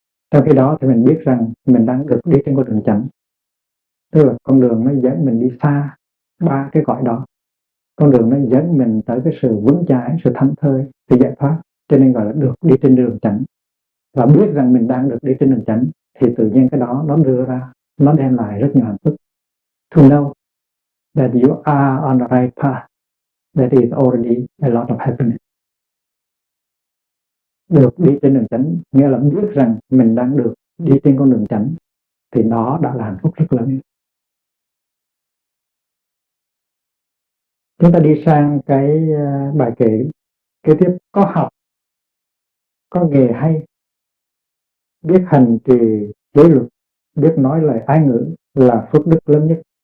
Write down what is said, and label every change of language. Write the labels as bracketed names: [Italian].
[Vietnamese] Trong khi đó thì mình biết rằng mình đang được đi trên con đường chánh, tức là con đường nó dẫn mình đi xa ba cái cõi đó. Con đường nó dẫn mình tới cái sự vững chãi, sự thảnh thơi, sự giải thoát, cho nên gọi là được đi trên đường chánh. Và biết rằng mình đang được đi trên đường chánh thì tự nhiên cái đó nó đưa ra, nó đem lại rất nhiều hạnh phúc. [English] To know that you are on the right path, that is already a lot of happiness. [Vietnamese] Được đi trên đường chánh nghĩa là biết rằng mình đang được đi trên con đường chánh, thì đó đã là hạnh phúc rất lớn. Chúng ta đi sang cái bài kể kế tiếp. Có học, có nghề hay, biết hành trì giới luật, biết nói lời ái ngữ là phước đức lớn nhất.